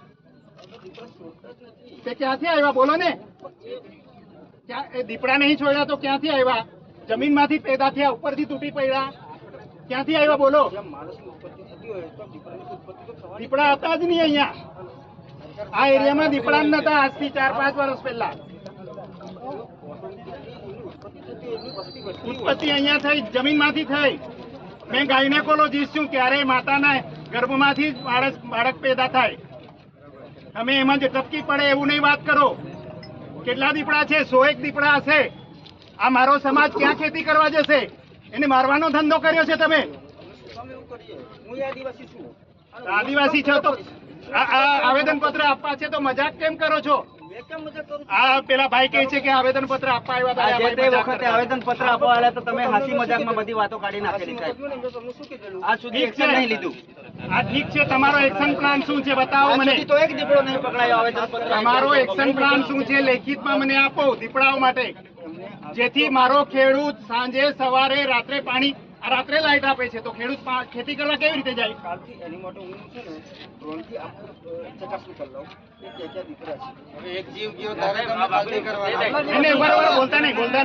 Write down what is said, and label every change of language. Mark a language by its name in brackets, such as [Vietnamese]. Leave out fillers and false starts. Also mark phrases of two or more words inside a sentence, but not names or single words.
[Gujarati] તે ક્યાંથી આવ્યા બોલો ને क्या દીપડા નહીં છોડ્યા તો ક્યાંથી આવ્યા જમીનમાંથી પેદા થયા ઉપરથી તૂટી પડ્યા ક્યાંથી આવ્યા બોલો દીપડા હતા જ નહીં અહીંયા આ એરિયામાં દીપડા નતા આજથી 4-5 વર્ષ પહેલા ઉત્પત્તિ અહીંયા થઈ જમીનમાંથી થઈ મૈં ગાયનેકોલોજિસ્ટ છું ક્યારે માતાના ગર્ભમાંથી બાળક પૈદા થાય તમે એમાં જે ટપકી પડે એવું નહીં વાત કરો કેટલા દીપડા છે 101 દીપડા હશે આ મારો સમાજ ક્યાં ખેતી કરવા જશે એને મારવાનો ધંધો કર્યો છે તમે આદિવાસી છો તો આવેદન પત્ર આપવા છે તો મજાક કેમ કરો છો પેલા ભાઈ કહે છે કે આવેદન પત્ર આપવા આવ્યા હતા આ તે વખતે આવેદન પત્ર આપવા આવ્યા તો તમે હાસી મજાકમાં બધી વાતો કાઢી નાખેલી સાહેબ આ સુધી એક્શન નહીં લીધું આ ઠીક છે તમારો એક્શન પ્લાન શું છે બતાવો મને તો એક દીપડો નહીં પકડાયો આવેદન પત્ર તમારો એક્શન પ્લાન શું છે લેખિતમાં મને આપો દીપડાઓ માટે જેથી મારો ખેડૂત સાંજે સવારે રાત્રે પાણી રાત્રે લાઈટ આપે છે તો ખેડૂત ખેતી કરવા કેવી રીતે જાય કાલથી એની માટે હું છે ને ડ્રોનથી ચકાસણી કરી લઉં કે ક્યાં દીપડા છે હવે એક જીવ ગયો તારે તમે બાગડી કરવાના એને બરાબર બોલતા નહીં